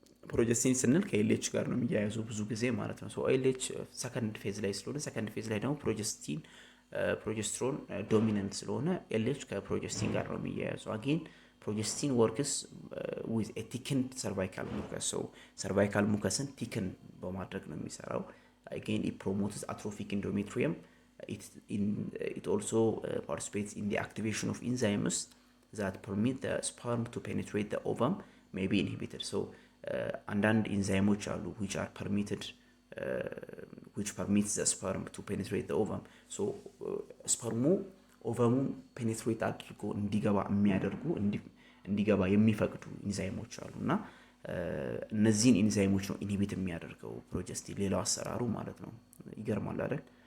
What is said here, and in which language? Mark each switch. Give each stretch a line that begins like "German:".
Amharic: ፕሮጀስቲን ስንል ከኤልኤች ጋር ነው የሚያያዘው ብዙ ጊዜ ማለት ነው። ሶ ኤልኤች ሰከንድ ፌዝ ላይ ስለሆነ ሰከንድ ፌዝ ላይ ደግሞ ፕሮጀስትሮን ዶሚናንት ስለሆነ ኤልኤች ከፕሮጀስቲን ጋር ነው የሚያያዘው።
English: አጌን ፕሮጀስቲን ወርክስ ዊዝ ኤ ቲክንድ ሰርቫይካል ሙከስ።
Amharic: ሶ ሰርቫይካል ሙከስን ቲክን በማድረግ ነው የሚሰራው።
English: Again, it promotes atrophic endometrium. It also participates in the activation of enzymes that permit the sperm to penetrate the ovum, may be inhibited. So, and enzymes which are permitted, which permits the sperm to penetrate the ovum.
Amharic: So, spermu ovum penetrate አድርጎ እንዲገባ የሚያደርጉ እንዲገባ የሚፈቅዱ ኢንዛይሞች አሉና እነዚህን ኢንዛይሞች ነው ኢንሂቢት የሚያደርገው ፕሮጀስቲን። ሌላው አሰራሩ ማለት ነው። ይገርማል አይደል?